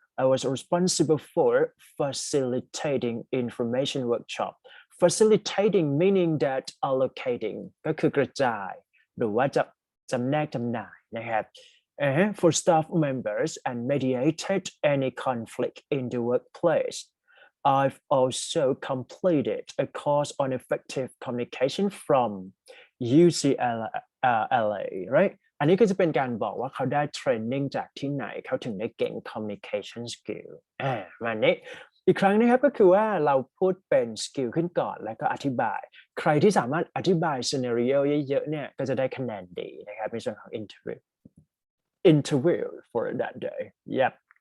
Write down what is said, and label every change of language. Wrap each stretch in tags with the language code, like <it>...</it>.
<en>I was responsible for facilitating information workshop. Facilitating meaning that allocating</en> <th>ก็คือกระจายหรือว่าจะจำแนกจำหน่ายนะครับ</th> <en>for staff members and mediated any conflict in the workplace. I've also completed a course on effective communication from UCLA, right?</en> <th>อันนี้ก็จะเป็นการบอกว่าเขาได้เทรนนิ่งจากที่ไหนเขาถึงได้เก่ง communication skill มานี้อีกครั้งนะครับก็คือว่าเราพูดเป็นสกิลขึ้นก่อนแล้วก็อธิบายใครที่สามารถอธิบาย scenario เยอะๆเนี่ยก็จะได้คะแนนดีนะครับในส่วนของ</th> <en>interview for that day. Yep.</en>